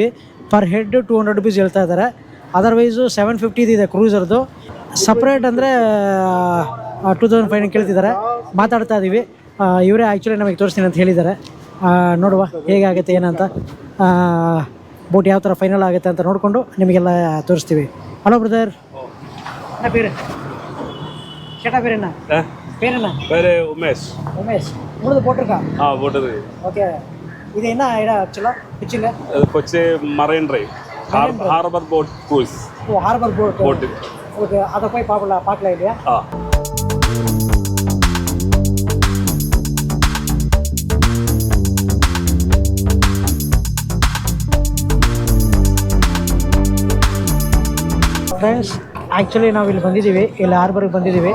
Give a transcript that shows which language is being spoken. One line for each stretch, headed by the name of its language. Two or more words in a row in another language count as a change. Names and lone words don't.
English: per head
Kannada: 200 rupees ಹೇಳ್ತಾ ಇದ್ದಾರೆ. ಅದರ್ವೈಸು 750 ಇದೆ ಕ್ರೂಸರ್ದು. ಸಪ್ರೇಟ್ ಅಂದರೆ 2500 ಕೇಳ್ತಿದ್ದಾರೆ. ಮಾತಾಡ್ತಾ ಇದ್ದೀವಿ. ಇವರೇ ಆ್ಯಕ್ಚುಲಿ ನಮಗೆ ತೋರಿಸ್ತೀನಿ ಅಂತ ಹೇಳಿದ್ದಾರೆ. ನೋಡುವ ಹೇಗಾಗುತ್ತೆ ಏನಂತ, ಬೋಟ್ ಯಾವ ಥರ ಫೈನಲ್ ಆಗುತ್ತೆ ಅಂತ ನೋಡಿಕೊಂಡು ನಿಮಗೆಲ್ಲ ತೋರಿಸ್ತೀವಿ.
English: Hello brother,
Tamil: பேர் கேட்டா பேர் என்ன? பேர் என்ன? பேர் உமேஷ். உங்களுக்கு போட்டிருக்கா? போட்டிருக்கு. ஓகே, இது என்ன இடம் ஆக்சுவலாக கொச்சியில்?
English: கொச்சி மரைன் டிரைவ், harbour boat cruise.
Tamil: ஓ,
English: harbour boat.
Tamil: ஓகே, அதை போய் பார்க்கலாம் இல்லையா?
Kannada: ಫ್ರೆಂಡ್ಸ್, ಆ್ಯಕ್ಚುಲಿ ನಾವು ಇಲ್ಲಿ ಬಂದಿದ್ದೀವಿ, ಇಲ್ಲಿ ಹಾರ್ಬರ್ಗೆ ಬಂದಿದ್ದೀವಿ.